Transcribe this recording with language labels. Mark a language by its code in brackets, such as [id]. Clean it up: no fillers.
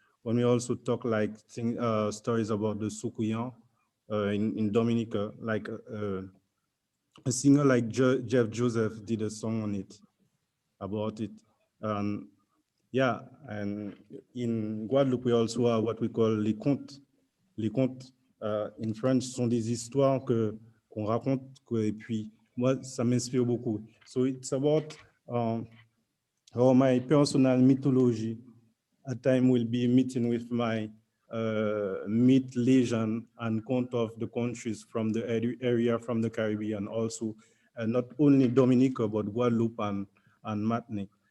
[en] When we also talk like stories about the Sukuyan in Dominica, like a singer like Jeff Joseph did a song on it, about it. Yeah, and in Guadeloupe, we also have what we call les contes. [fr] Les contes, [en] in French, [fr] sont des histoires qu'on raconte, et puis moi, ça m'inspire beaucoup. [en] So it's about how my personal mythology at time will be meeting with my myth legend and count of the countries from the area from the Caribbean, also not only Dominica, but Guadeloupe and Martinique.